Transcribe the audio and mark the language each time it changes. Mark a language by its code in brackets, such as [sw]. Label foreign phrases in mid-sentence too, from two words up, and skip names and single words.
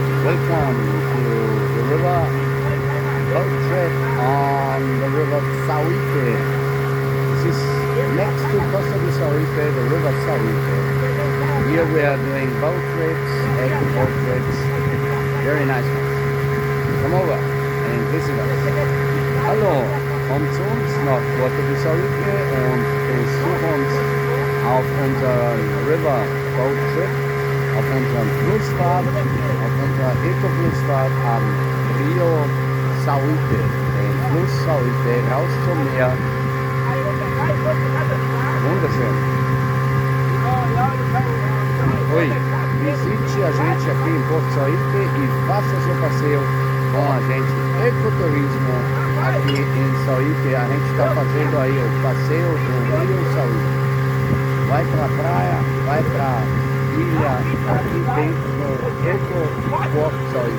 [en] welcome to the river boat trip on the river Sauípe. This is next to Costa de Sauípe, the river Sauípe. Here we are doing boat trips, eco boat trips, very nice ones. Come over and visit us. [de] Hallo, komm zu uns nach Porto de Sauípe und besuch uns auf unserem [en] River Boat Trip, [de] auf unserem Flussfahrt, auf unserer Eco-Flussfahrt am Rio Sauípe, den Fluss Sauípe, raus zum Meer. Wunderschön. [pt] Oi, visite a gente aqui em Porto Sauípe e faça seu passeio com a gente. Ecoturismo aqui em Sauípe, a gente está fazendo aí o passeio do Rio Sauípe. Vai para a praia, vai para a ilha, aqui dentro do Porto Sauípe.